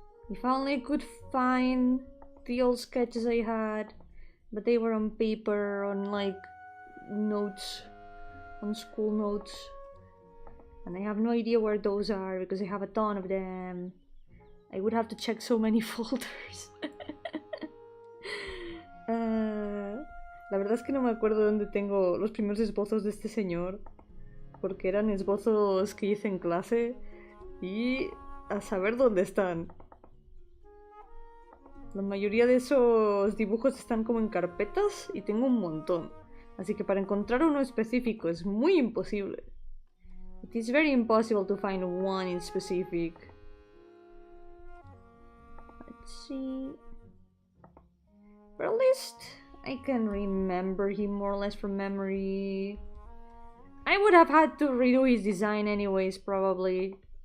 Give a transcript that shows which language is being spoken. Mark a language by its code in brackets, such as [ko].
[en] If only I could find the old sketches I had, but they were on paper, on like notes, on school notes, and I have no idea where those are because I have a ton of them. I would have to check so many folders. [es] La verdad es que no me acuerdo dónde tengo los primeros esbozos de este señor, porque eran esbozos que hice en clase y a saber dónde están. La mayoría de esos dibujos están como en carpetas y tengo un montón. Así que para encontrar uno específico es muy imposible. [en] It is very impossible to find one in specific. Let's see. But at least I can remember him more or less from memory. I would have had to redo his design anyways, probably.